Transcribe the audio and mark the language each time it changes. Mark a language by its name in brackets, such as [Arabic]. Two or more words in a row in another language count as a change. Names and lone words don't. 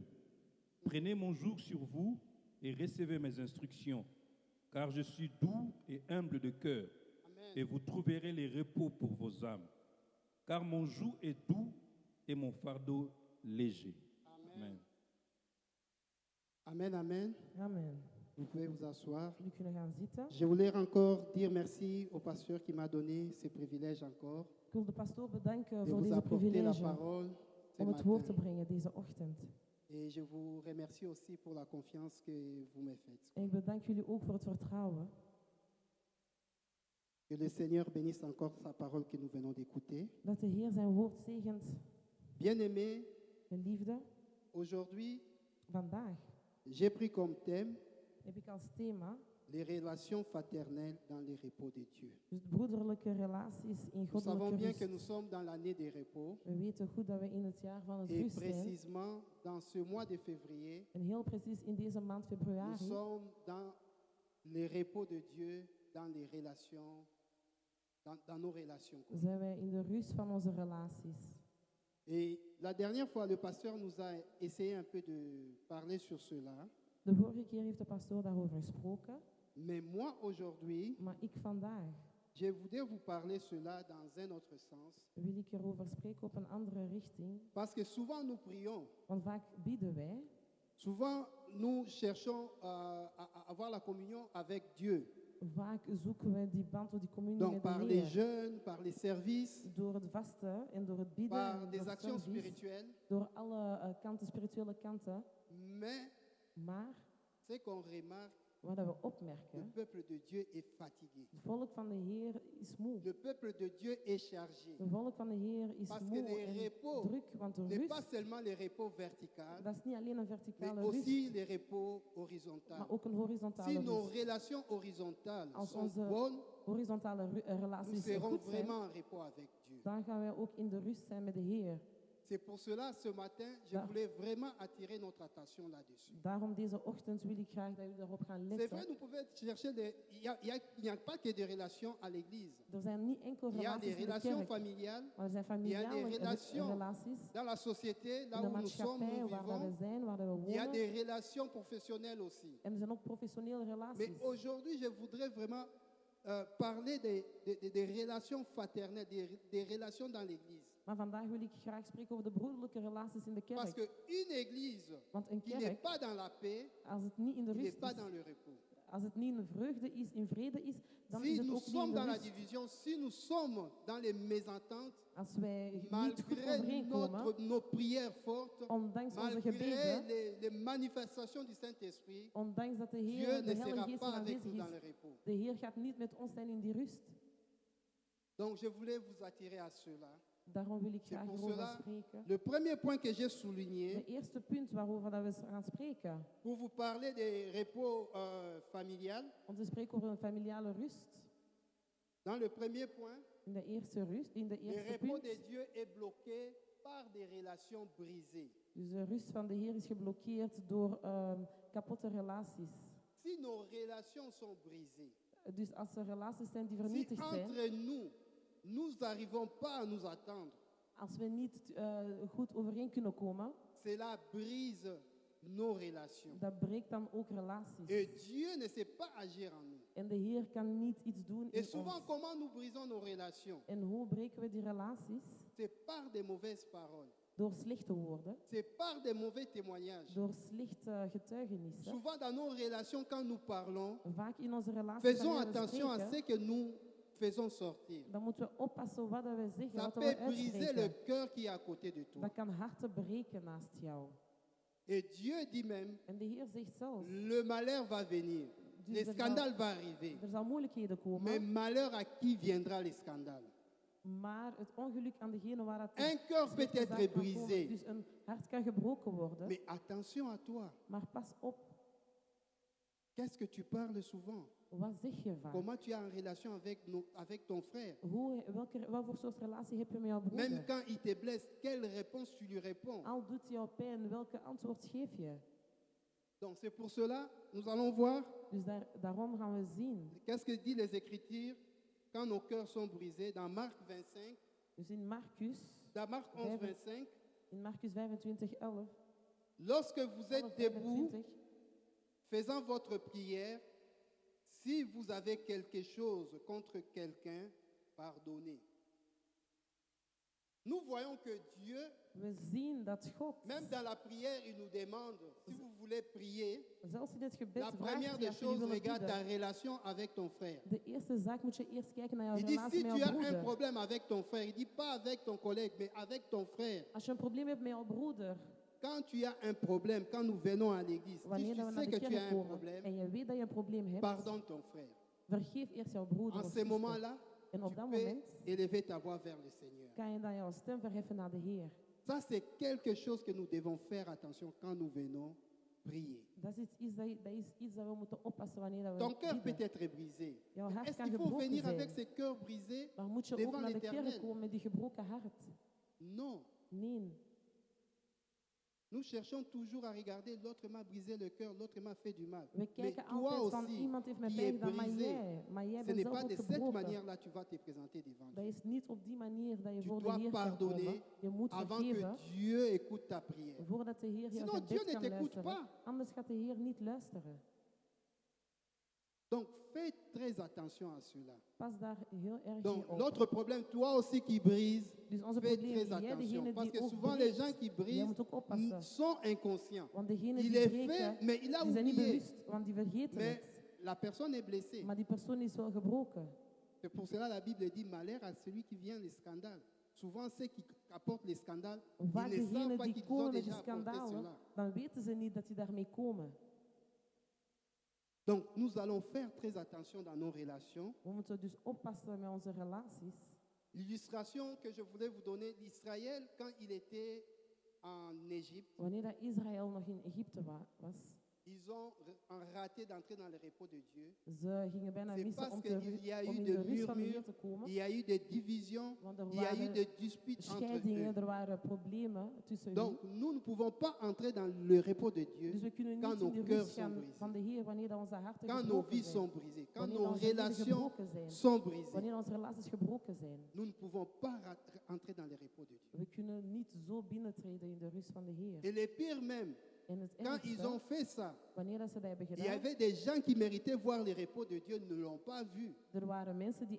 [French] Prenez mon joug sur vous et recevez mes instructions, car je suis doux et humble de cœur, et vous trouverez les repos pour vos âmes. Car mon joug est doux et mon fardeau léger. Amen. Amen, amen. Amen. Vous pouvez vous asseoir. [Dutch] Jullie kunnen gaan zitten. [French] Je voulais encore dire merci au pasteur qui m'a donné ce privilège encore [Dutch] Ik wil de pastoor bedanken de voor [French] vous [Dutch] deze [French] apporter la privilege parole ce [Dutch] om het woord te [French] matin. [Dutch] brengen deze ochtend. [French] Et je vous remercie aussi pour la confiance que vous me faites. [Dutch] En ik bedank jullie ook voor het vertrouwen. [French] Que le Seigneur bénisse encore sa parole que nous venons d'écouter. [Dutch] Dat de Heer zijn woord zegent. [French] Bien-aimés, [Dutch] Geliefde, [French] aujourd'hui, [Dutch] vandaag [French] j'ai pris comme thème [Dutch] heb ik als thema [French] les relations fraternelles dans les repos de Dieu. [Dutch] dus broederlijke relaties in [French] Nous savons [Dutch] goddelijke [French] bien que [Dutch] rust. [French] nous sommes dans l'année des repos [Dutch] We weten goed dat we in het jaar van het [French] et [Dutch] rust zijn. [French] précisément dans ce mois de février, [Dutch] En heel precies in deze maand [French] nous [Dutch] februari [French] sommes dans les repos de Dieu, dans les relations, dans nos relations. [Dutch] zijn wij in de rust van onze relaties. [French] Et la dernière fois, le pasteur nous a essayé un peu de parler sur cela. [Dutch] De vorige keer heeft de pastoor daarover gesproken, [French] Mais moi, aujourd'hui, [Dutch] maar ik vandaag [French] je voudrais vous parler cela dans un autre sens. [Dutch] wil ik erover spreken op een andere richting. [French] Parce que souvent, nous prions. [Dutch] Want vaak bidden wij, [French] Souvent, nous cherchons à avoir la communion avec Dieu. [Dutch] vaak zoeken wij die band of die communie [French] Donc, [Dutch] met de [French] par les [Dutch] Heer. [French] jeûnes, par les services, [Dutch] Door het vasten en door het bidden, en [French] par [Dutch] door [French] des [Dutch] het [French] actions [Dutch] service, [French] spirituelles. [Dutch] door alle kanten, spirituele kanten. [French] Mais [Dutch] Maar [French] ce qu'on remarque, [Dutch] wat we [French] le [Dutch] opmerken, [French] peuple de Dieu est fatigué. [Dutch] het volk van de Heer is moe. [French] Le peuple de Dieu est chargé. [Dutch] Het volk van de Heer is [French] Parce que [Dutch] moe [French] les [Dutch] en [French] repos [Dutch] druk, want de [French] n'est pas [Dutch] rust, [French] seulement les repos verticaux, [Dutch] dat is niet alleen een [French] mais [Dutch] verticale [French] aussi [Dutch] rust, [French] les repos horizontaux. [Dutch] maar ook een horizontale [French] Si nos [Dutch] rust. [French] relations horizontales [Dutch] Als [French] sont [Dutch] onze [French] bonnes, [Dutch] horizontale [French] nous [Dutch] relaties [French] serons [Dutch] goed zijn, [French] vraiment en repos avec Dieu. [Dutch] dan gaan wij ook in de rust zijn met de Heer. [French] C'est pour cela, ce matin, je [Dutch] Da- [French] voulais vraiment attirer notre attention là-dessus. [Dutch] Daarom deze ochtend wil ik graag dat jullie daarop gaan [French] C'est vrai, [Dutch] letten. [French] nous pouvons chercher il n'y a pas que des relations à l'église. [Dutch] Er zijn niet enkel [French] Il y a des [Dutch] relaties in de [French] relations [Dutch] kerk, [French] familiales, [Dutch] maar er zijn [French] il y a des [Dutch] familiale [French] relations [Dutch] relaties [French] dans la société, [Dutch] in [French] là [Dutch] de [French] où nous sommes, [Dutch] maatschappij, [French] nous [Dutch] waar dat we [French] vivons. [Dutch] zijn, waar dat we [French] Il y a [Dutch] wonen. [French] des relations professionnelles aussi. [Dutch] En er zijn ook professionele [French] Mais [Dutch] relaties. [French] aujourd'hui, je voudrais vraiment parler des relations fraternelles, des relations dans l'église. [Dutch] Maar vandaag wil ik graag spreken over de broederlijke relaties in de [French] Parce [Dutch] kerk. [French] qu'une église [Dutch] Want een [French] qui n'est [Dutch] kerk, [French] pas dans la paix, [Dutch] als het niet in de [French] il n'est [Dutch] rust [French] pas [Dutch] is, [French] dans le repos. [Dutch] als het niet in vreugde is, in vrede is, dan is [French] Si [Dutch] het [French] nous [Dutch] ook niet in [French] sommes [Dutch] de [French] dans la [Dutch] rust. [French] division, si nous sommes dans les mésententes, [Dutch] Als wij niet goed [French] malgré [Dutch] overeenkomen, [French] nos prières fortes, [Dutch] ondanks onze [French] malgré [Dutch] gebeden, [French] les manifestations du Saint-Esprit, [Dutch] ondanks dat de [French] Dieu [Dutch] Heer, [French] ne [Dutch] de Heilige [French] sera [Dutch] Geest [French] pas [Dutch] er [French] avec [Dutch] aanwezig [French] nous dans le [Dutch] is, [French] repos. [Dutch] de Heer gaat niet met ons zijn in die rust. [French] Donc je voulais vous attirer à cela. [Dutch] Daarom wil ik [French] C'est [Dutch] graag [French] pour [Dutch] hierover [French] cela, [Dutch] spreken. [French] le premier point que j'ai souligné, [Dutch] De eerste punt waarover dat we gaan spreken, [French] pour vous parler des repos familiales, [Dutch] om te spreken over een familiale rust. [French] dans le premier point, [Dutch] In de eerste rust, in de [French] le [Dutch] eerste [French] repos [Dutch] punt. [French] de Dieu est bloqué par des relations brisées. [Dutch] Dus de rust van de Heer is geblokkeerd door kapotte relaties. [French] Si nos relations sont brisées, [Dutch] Dus als er relaties zijn die [French] si [Dutch] vernietigd zijn, [French] entre nous n'arrivons pas à nous attendre, [Dutch] als we niet goed overeen kunnen komen, [French] cela brise nos relations. [Dutch] dat breekt dan ook relaties. [French] Et Dieu ne sait pas agir en nous. [Dutch] En de Heer kan niet iets doen in [French] Et souvent, [Dutch] ons. [French] comment nous brisons nos relations? [Dutch] En hoe breken we die relaties? [French] C'est par des mauvaises paroles. [Dutch] Door slechte woorden, [French] C'est par des mauvais témoignages. [Dutch] door slechte getuigenissen. [French] Souvent, dans nos relations, quand nous parlons, [Dutch] Vaak in onze relaties [French] faisons [Dutch] wanneer we [French] attention à [Dutch] spreken, [French] ce que nous faisons sortir. [Dutch] dan moeten we oppassen wat we zeggen, [French] Ça [Dutch] wat we [French] peut briser le [Dutch] uitspreken. [French] cœur qui est à côté de toi. [Dutch] Dat kan harten breken naast jou. [French] Et Dieu dit même, [Dutch] En de Heer zegt zelf, [French] le malheur va venir, [Dutch] Dus [French] le scandale va arriver. [Dutch] er zal moeilijkheden [French] Mais [Dutch] komen, [French] malheur à qui viendra le scandale? [Dutch] maar het ongeluk aan degene waar het [French] Un cœur peut [Dutch] slechte zaak [French] être [Dutch] kan komen. [French] brisé, [Dutch] Dus een hart kan gebroken worden, [French] mais attention à toi. [Dutch] maar pas op, [French] Qu'est-ce que tu parles souvent? [Dutch] wat zeg je vaak? [French] Comment tu es en relation avec ton frère? [Dutch] Wat voor soort relatie heb je met jouw [French] Même [Dutch] broeder? [French] quand il te blesse, quelle réponse tu lui réponds? [Dutch] Al doet jou pijn, welke antwoord geef je? [French] Donc c'est pour cela, nous allons voir [Dutch] Dus daarom gaan we zien. [French] qu'est-ce que disent les Écritures quand nos cœurs sont brisés. Dans Marc 25, [Dutch] Dus in Marcus, [French] dans Marc 11, 25, [Dutch] in Marcus 25, 11, [French] lorsque vous êtes 11, debout, 25, faisant votre prière, si vous avez quelque chose contre quelqu'un, pardonnez. Nous voyons que Dieu, [Dutch] we zien dat God, [French] même dans la prière, il nous demande, si vous voulez prier, [Dutch] zelfs in het gebed, [French] la première [Dutch] vraagt hij [French] des [Dutch] als jullie [French] choses, [Dutch] willen [French] regarde ta [Dutch] bidden. [French] relation avec ton frère. [Dutch] De eerste zaak moet je eerst kijken naar jouw [French] Il dit, [Dutch] relatie [French] si [Dutch] met [French] tu [Dutch] jouw [French] as un [Dutch] broeder. [French] problème avec ton frère, il dit pas avec ton collègue, mais avec ton frère. [Dutch] Als je een probleem hebt met jouw broeder, [French] Quand tu as un problème, quand nous venons à l'église, si [Dutch] wanneer [French] tu [Dutch] dat we [French] sais [Dutch] naar de [French] que tu [Dutch] kerk [French] as un [Dutch] komen [French] problème, [Dutch] en je weet dat je een probleem hebt, [French] pardonne ton frère. [Dutch] vergeef eerst jouw broeder [French] En [Dutch] of [French] ce [Dutch] zuster. [French] moment-là, [Dutch] En op [French] tu [Dutch] dat [French] peux [Dutch] moment [French] élever ta voix vers le Seigneur. [Dutch] kan je dan jouw stem verheffen naar de Heer. [French] Ça, c'est quelque chose que nous devons faire attention quand nous venons prier. [Dutch] Dat is iets dat we moeten oppassen wanneer dat we [French] Ton cœur peut [Dutch] bidden. [French] être brisé. [Dutch] Jouw hart [French] Est-ce [Dutch] kan [French] qu'il faut [Dutch] gebroken [French] venir [Dutch] zijn. [French] avec ce cœur brisé [Dutch] Maar moet je ook [French] devant [Dutch] naar de kerk [French] l'Éternel? [Dutch] komen met die gebroken hart? [French] Non. [Dutch] Nee. [French] Nous cherchons toujours à regarder l'autre m'a brisé le cœur, l'autre m'a fait du mal. [Dutch] We [French] Mais [Dutch] kijken [French] toi [Dutch] altijd van [French] aussi, [Dutch] iemand heeft mij [French] qui est [Dutch] pijn gedaan, maar [French] brisé, [Dutch] jij [French] ce [Dutch] bent [French] n'est [Dutch] zelf [French] pas [Dutch] ook [French] de cette [Dutch] gebroken. [French] manière-là que tu vas te présenter devant [Dutch] Dat [French] Dieu. [Dutch] is niet op die manier dat je [French] Tu [Dutch] voor de [French] dois [Dutch] Heer kan [French] pardonner [Dutch] komen. Je moet [French] avant que [Dutch] vergeven [French] Dieu écoute ta prière. [Dutch] voordat de Heer jouw [French] Sinon, Dieu [Dutch] gebed [French] ne [Dutch] kan [French] t'écoute [Dutch] luisteren. [French] pas. [Dutch] Anders gaat de Heer niet luisteren. [French] Donc, fais très attention à cela. [Dutch] Pas daar heel erg [French] Donc, [Dutch] mee op. [French] l'autre problème, toi aussi qui brise, [Dutch] Dus onze [French] fais [Dutch] probleem, [French] très [Dutch] jij [French] attention. [Dutch] degene [French] Parce [Dutch] die [French] que [Dutch] ook [French] souvent, les [Dutch] breekt, [French] gens qui [Dutch] jij [French] brisent [Dutch] moet ook oppassen. [French] sont inconscients. [Dutch] Want degene [French] Il [Dutch] die [French] est [Dutch] breken, [French] fait, mais il a [Dutch] die zijn niet [French] oublié. [Dutch] bewust, want die vergeten [French] Mais [Dutch] het. [French] la personne est blessée. [Dutch] Maar die persoon is wel gebroken. [French] C'est pour cela la Bible dit malheur à celui qui vient les scandales. Souvent, ceux qui apportent les scandales, [Dutch] Vaak [French] ils ne savent [Dutch] degenen [French] pas [Dutch] die [French] qu'ils ont [Dutch] komen met die [French] déjà apporté [Dutch] schandalen, [French] cela. [Dutch] dan weten ze niet dat die daarmee komen. [French] Donc, nous allons faire très attention dans nos relations. [Dutch] We moeten dus oppassen met onze relaties. [French] L'illustration que je voulais vous donner d'Israël quand il était en Égypte, [Dutch] Wanneer dat Israël nog in Egypte was, [French] ils ont raté d'entrer dans le repos de Dieu. [Dutch] ze gingen bijna [French] C'est [Dutch] missen [French] parce [Dutch] om, [French] qu'il y a [Dutch] om [French] eu [Dutch] in [French] de [Dutch] de rust van de Heer [French] murmures, [Dutch] te komen. [French] il y a eu des divisions, [Dutch] Want er [French] il y a eu [Dutch] waren [French] des disputes entre [Dutch] scheidingen, [French] eux. [Dutch] er waren problemen tussen [French] Donc, [Dutch] hen. [French] nous ne pouvons pas entrer dans le repos de Dieu [Dutch] Dus we kunnen [French] quand [Dutch] niet in [French] nos [Dutch] de [French] cœurs [Dutch] rust [French] sont [Dutch] gaan [French] brisés, [Dutch] van de Heer wanneer dat onze harten [French] quand nos [Dutch] gebroken [French] vies sont [Dutch] zijn. [French] brisées, quand [Dutch] Wanneer [French] nos [Dutch] onze leven [French] relations [Dutch] gebroken zijn. [French] sont brisées. [Dutch] Wanneer onze relaties gebroken zijn. [French] Nous ne pouvons pas entrer dans le repos de Dieu. [Dutch] We kunnen niet zo binnentreden in de rust van de Heer. [French] Et le pire même, [Dutch] En het [French] quand ils ont [Dutch] ergste, [French] fait ça, [Dutch] wanneer dat ze dat hebben [French] il y [Dutch] gedaan, [French] avait des gens qui méritaient voir le repos de Dieu, ne l'ont pas vu. [Dutch] er waren mensen die